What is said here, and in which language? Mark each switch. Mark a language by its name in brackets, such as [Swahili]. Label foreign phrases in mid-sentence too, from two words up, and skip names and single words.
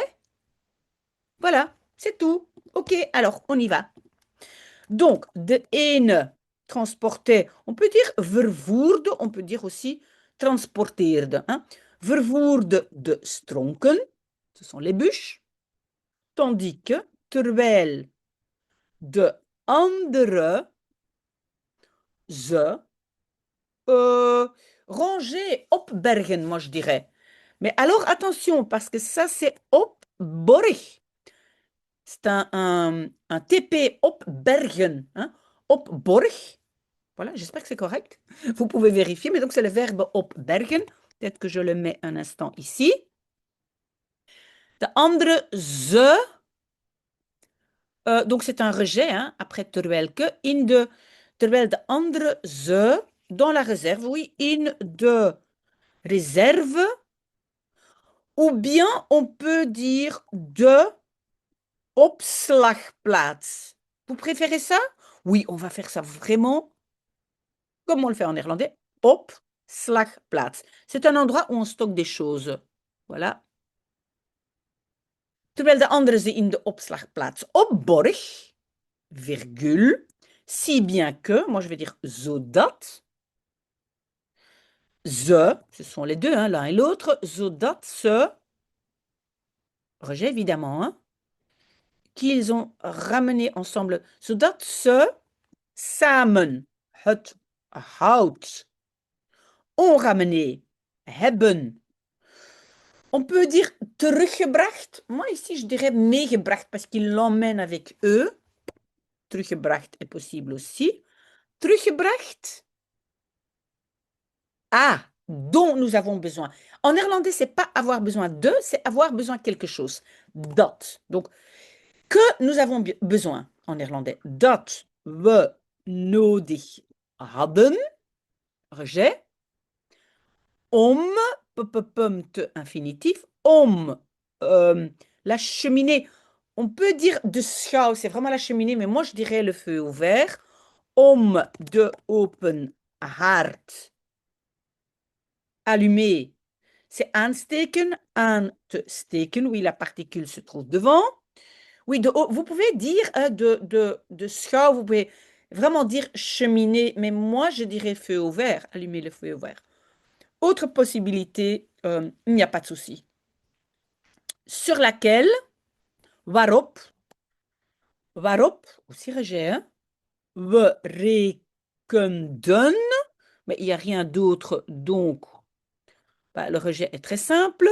[French] Voilà, c'est tout. Ok, alors on y va. Donc, [Dutch] de ene [French] transportait, on peut dire vervoerde, on peut dire aussi transporteerde. Hein. [Dutch] Vervoerde de stronken, [French] ce sont les bûches, tandis que, [Dutch] terwijl de andere ze ranger, opbergen, [French] moi je dirais. Mais alors attention, parce que ça c'est opborg. C'est un TP opbergen. Hein? Opborg. Voilà, j'espère que c'est correct. Vous pouvez vérifier, mais donc c'est le verbe opbergen. Peut-être que je le mets un instant ici. [Dutch] De andere ze. [French] Donc c'est un rejet, hein, après terwijl que. [Dutch] Terwijl de andere ze, [French] dans la réserve, oui, [Dutch] in de réserve. [French] Ou bien on peut dire [Dutch] de opslagplaats. [French] Vous préférez ça? Oui, on va faire ça vraiment comme on le fait en néerlandais. Opslagplaats. C'est un endroit où on stocke des choses. Voilà. [Dutch] Terwijl de andere ze in de opslagplaats opborg, [French] virgule, si bien que, moi je vais dire [Dutch] zodat, ze, [French] ce sont les deux, hein, l'un et l'autre, [Dutch] zodat se, [French] rejet évidemment, hein, qu'ils ont ramené ensemble, [Dutch] zodat se samen het hout [French] ont ramené, [Dutch] hebben. [French] On peut dire teruggebracht. Moi ici je dirais meegebracht parce qu'ils l'emmènent avec eux. Teruggebracht est possible aussi. Teruggebracht. Ah, dont nous avons besoin. En néerlandais, c'est pas avoir besoin de, c'est avoir besoin de quelque chose. Dat. Donc, que nous avons besoin en néerlandais. [Dutch] Dat we nodig hadden. [French] Rejet. [Dutch] Om, te [French] infinitif. Om, la cheminée. On peut dire [Dutch] de schouw, [French] c'est vraiment la cheminée, mais moi je dirais le feu ouvert. [Dutch] Om de open haard. [French] Allumer, c'est aansteken, [Dutch] aan te steken. [French] Oui, la particule se trouve devant. Oui, vous pouvez dire [Dutch] de schouw, [French] vous pouvez vraiment dire cheminée, mais moi je dirais feu ouvert, allumer le feu ouvert. Autre possibilité, il n'y a pas de souci. Sur laquelle, [Dutch] waarop, waarop, [French] aussi rejet, hein, [Dutch] we rekenden, [French] mais il n'y a rien d'autre, donc bah, le rejet est très simple.